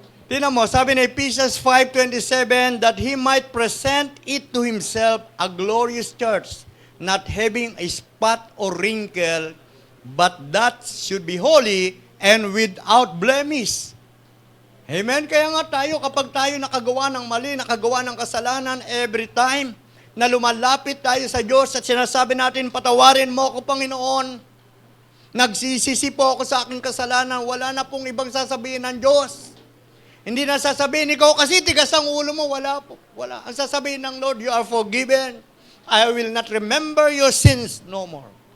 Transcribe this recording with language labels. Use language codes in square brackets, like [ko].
[tl] Tingnan mo, sabi ni [en] Ephesians 5:27, that He might present it to Himself a glorious church, not having a spot or wrinkle, but that should be holy and without blemish. Amen? [tl] Kaya nga tayo, kapag tayo nakagawa ng mali, nakagawa ng kasalanan, every time na lumalapit tayo sa Diyos at sinasabi natin, patawarin mo ako, Panginoon, nagsisisi po ako sa aking kasalanan, wala na pong ibang sasabihin ng Diyos. Hindi na sasabihin, ikaw kasi tigas ang ulo mo, wala po. Wala. Ang sasabihin ng Lord, [en] you are forgiven. I will not remember your sins no more.